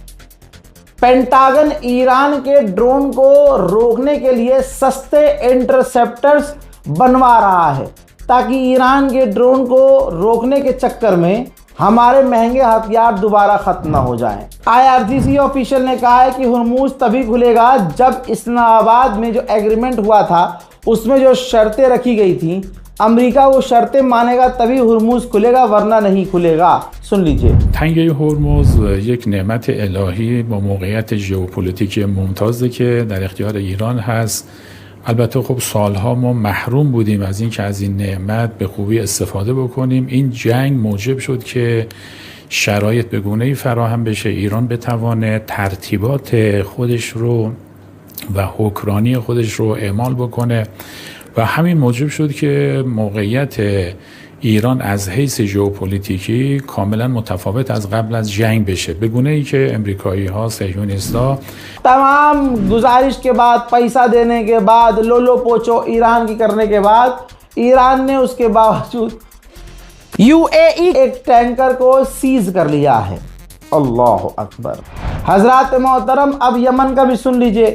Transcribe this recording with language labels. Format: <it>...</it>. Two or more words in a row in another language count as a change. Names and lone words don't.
<hi>पेंटागन ईरान के ड्रोन को रोकने के लिए सस्ते इंटरसेप्टर्स बनवा रहा है, ताकि ईरान के ड्रोन को रोकने के चक्कर में हमारे महंगे हथियार दोबारा खत्म ना हो जाएं। IRGC ऑफिशियल ने कहा है कि हुर्मुज तभी खुलेगा जब इस्लामाबाद में जो एग्रीमेंट हुआ था उसमें जो शर्तें रखी गई थी, अमेरिका वो शर्तें मानेगा तभी हुर्मुज खुलेगा, वरना नहीं खुलेगा। सुन लीजिए।</hi> <fa>تنگه هرمز یک نعمت الهی با موقعیت ژئوپلیتیکی ممتازه که در اختیار ایران هست. البته خب سالها ما محروم بودیم از این که از این نعمت به خوبی استفاده بکنیم. این جنگ موجب شد که شرایط به گونه‌ای فراهم بشه ایران بتوانه ترتیبات خودش رو و حکمرانی خودش رو اعمال بکنه و همین موجب شد که موقعیت ایران از حیث ژئوپلیتیکی کاملا متفاوت از قبل از جنگ بشه، به گونه‌ای که امریکایی ها، صهیونیست‌ها</fa> <hi>तमाम गुजारिश के बाद, पैसा देने के बाद, लोलो पोचो ईरान की करने के बाद, ईरान ने उसके बावजूद UAE एक टैंकर को सीज कर लिया है।</hi> <ar>الله أكبر.</ar> <hi>हजरात मोहतरम, अब यमन का भी सुन लीजिए।</hi>